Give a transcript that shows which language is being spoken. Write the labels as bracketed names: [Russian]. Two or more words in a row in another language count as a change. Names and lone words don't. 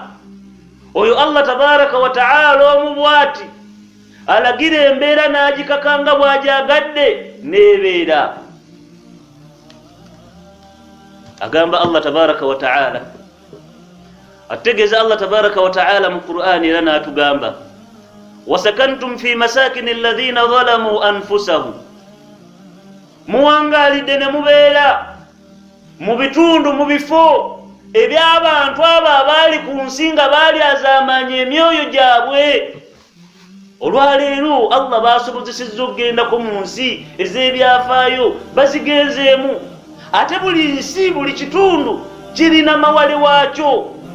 [Ganda] Oyo [Arabic] الله تبارك وتعالى [Ganda] omu bw'ati alagira embeera n'agikakanga bw'ajagadde n'ebeera. Agamba [Arabic] الله تبارك وتعالى, [Ganda] ategeeza [Arabic] الله تبارك وتعالى [Ganda] mu Qur'an era n'atugamba [Arabic] وسكنتم في مساكن الذين ظلموا أنفسهم, [Ganda] muwangalidde ne mubeera mu bitundu mu bifo eby'abantu abo abaali ku nsi nga baali azaamanya emyoyo gyabwe. Olwaleero Allah baasobozesezza okugendako mu nsi ez'ebyafaayo bazigenzeemu, ate buli nsi buli kitundu kirina mawale waakyo.